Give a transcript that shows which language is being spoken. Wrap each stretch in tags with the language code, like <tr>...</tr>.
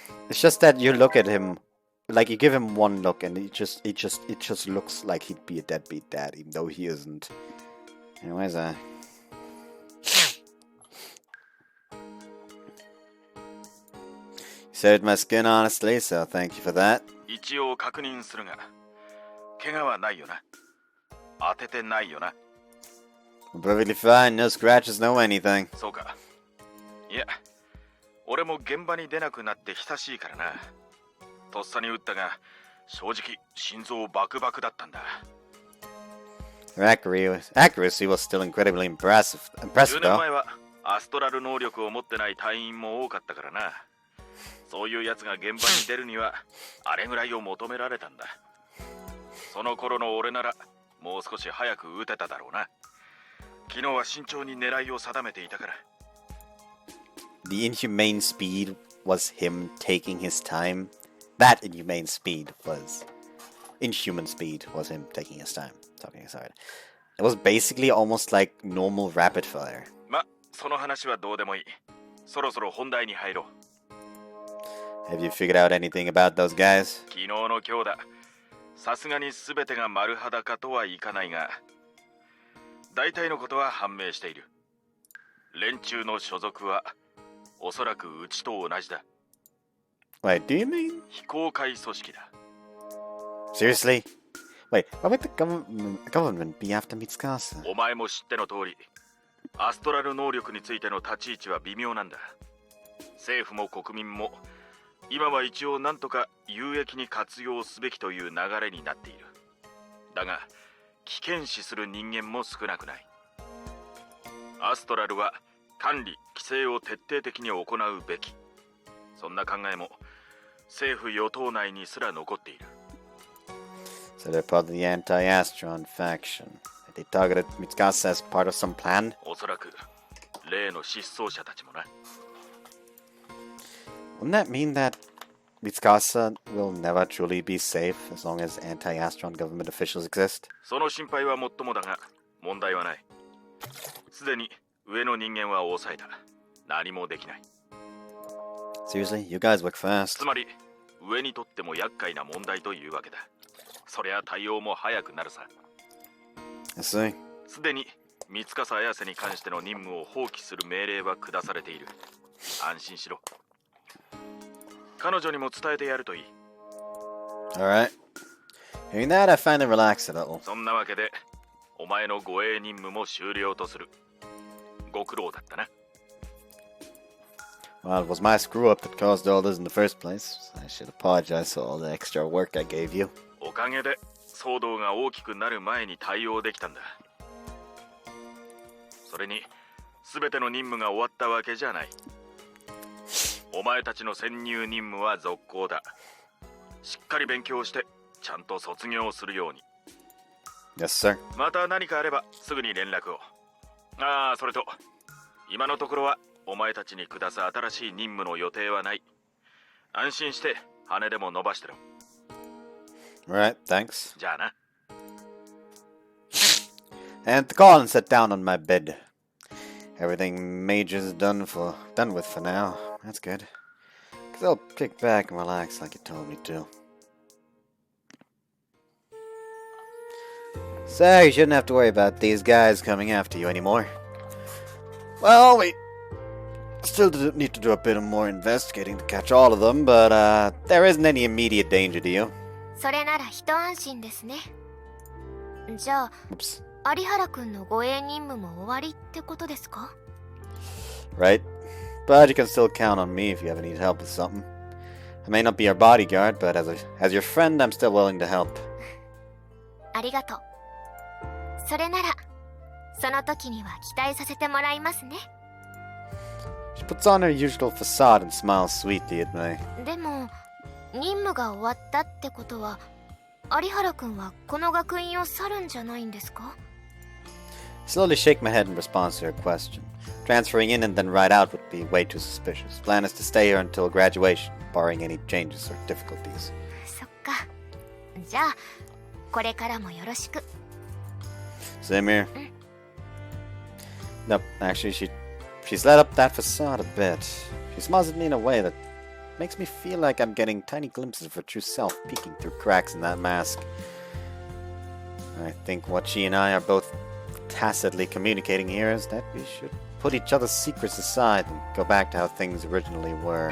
<en>It's just that you look at him, like you give him one look, and it just looks like he'd be a deadbeat dad, even though he isn't. Anyways, saved my skin honestly, so thank you for that.</en> <ja>一応確認するが、怪我はないよな。当ててないよな。</ja> <en>I'm perfectly fine, no scratches, no anything.</en> <ja>そうか。いや、俺も現場に出なくなって久しいからな。とっさに撃ったが、正直心臓バクバクだったんだ。</ja> <en>Your accuracy was still incredibly impressive</en> <ja>10年</ja> <en>though.</en> <ja>前はアストラル能力を持ってない隊員も多かったからな。そういうやつが現場に出るにはあれぐらいを求められたんだ。その頃の俺ならもう少し早く撃てただろうな。昨日は慎重に狙いを定めていたから。</ja> <en>The inhumane speed was him taking his time. That inhumane speed was... Inhuman speed was him taking his time. Sorry. It was basically almost like normal rapid fire.</en> <ja>ま、その話はどうでもいい。そろそろ本題に入ろう。</ja> <en>Have you figured out anything about those guys?</en> <ja>昨日の今日だ。さすがに全てが丸裸とはいかないが、大体のことは判明している。連中の所属はおそらくうちと同じだ。</ja> <en>Wait, do you mean?</en> <ja>非公開組織だ。</ja> <en>Seriously? Wait, why would the government be after Mitsukasa?</en> <ja>お前も知っての通り、アストラル能力についての立ち位置は微妙なんだ。政府も国民も今は一応なんとか有益に活用すべきという流れになっている。だが危険視する人間も少なくない。アストラルは管理・規制を徹底的に行うべき。そんな考えも政府与党内にすら残っている。</ja> <en>So they're part of the anti-Astron faction. They targeted Mitsukasa as part of some plan?</en> <ja>おそらく例の失踪者たちもな。</ja> <en>Wouldn't that mean that Mitsukasa will never truly be safe as long as anti-Astron government officials exist?</en> <ja>その心配はもっともだが問題はない。すでに上の人間は抑えた。何もできない。</ja> <en>Seriously? You guys work fast.</en> <ja>つまり上にとっても厄介な問題というわけだ。そりゃ対応も早くなるさ。</ja> <en>I see.</en> <ja>すでに三笠綾瀬に関しての任務を放棄する命令は下されている。安心しろ。彼女にも伝えてやるといい。</ja> <en>Alright. Hearing that, I finally relaxed a little.</en> <ja>そんなわけでお前の護衛任務も終了とする。ご苦労だったな。</ja> <en>Well, it was my screw-up that caused all this in the first place. I should apologize for all the extra work I gave you.</en> <ja>おかげで騒動が大きくなる前に対応できたんだ。それに全ての任務が終わったわけじゃない。お前たちの潜入任務は続行だ。しっかり勉強してちゃんと卒業するように。</ja> <en>Yes, sir.</en> <ja>また何かあればすぐに連絡を。ああ、それと今のところはお前たちに下す新しい任務の予定はない。安心して羽でも伸ばしてろ。</ja> <en>Alright, thanks.</en> <ja>じゃあな。</ja> <en>And the call and sat down on my bed. Everything Major's done with for now. That's good. Cause I'll kick back and relax like you told me to. So you shouldn't have to worry about these guys coming after you anymore. Well, we still need to do a bit more investigating to catch all of them, but there isn't any immediate danger to you.</en> <ja>それなら一安心ですね。じゃあ</ja> <en>Oops.</en> <ja>有原くんの護衛任務も終わりってことですか？</ja> <en>Right. But you can still count on me if you ever need help with something. I may not be your bodyguard, but as your friend, I'm still willing to help.</en> <ja>ありがとう。それならその時には期待させてもらいますね。</ja> <en>She puts on her usual facade and smiles sweetly at me.</en> <ja>でも任務が終わったってことは有原くんはこの学院を去るんじゃないんですか？</ja> <en>Slowly shake my head in response to her question. Transferring in and then right out would be way too suspicious. Plan is to stay here until graduation, barring any changes or difficulties.</en> <ja>そっか。じゃあこれからもよろしく。</ja> <en>Same here. Nope, actually she's let up that facade a bit. She smiles at me in a way that makes me feel like I'm getting tiny glimpses of her true self peeking through cracks in that mask. I think what she and I are both tacitly communicating here is that we should put each other's secrets aside and go back to how things originally were.</en>